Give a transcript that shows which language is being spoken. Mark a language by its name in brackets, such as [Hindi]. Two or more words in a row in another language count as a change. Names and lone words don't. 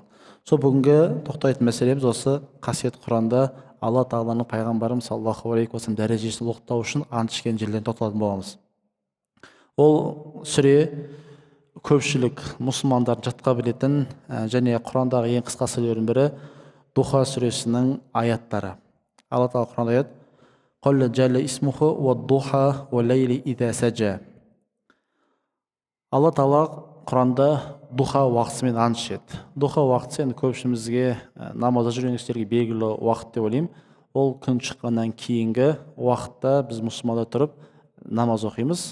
[Kazakh] Сол бүгінгі тоқтайтын мәселеміз осы қасиет Құранда Алла тағаланың пайғамбарымыз [Arabic] صلى الله عليه وسلم [Kazakh] дәрежесін ұлықтау үшін ант ішкен жерлерін тоқталатын боламыз. Ол сүре көпшілік мұсылмандардың жатқа білетін және Құрандағы ең қысқа сүрелердің бірі Духа сүресінің аяттары. Алла тағала Құранда аят: [Arabic] "قال جل اسمه والضحى والليل إذا سجى". [Kazakh] Алла тағала Құранда духа уақытысымен ант ішеді. Духа уақыты енді көпшілімізге намазда жүрген кісілерге белгілі уақыт деп ойлаймын. Ол күн шыққаннан кейінгі уақытта біз мұсылманда тұрып намаз оқимыз.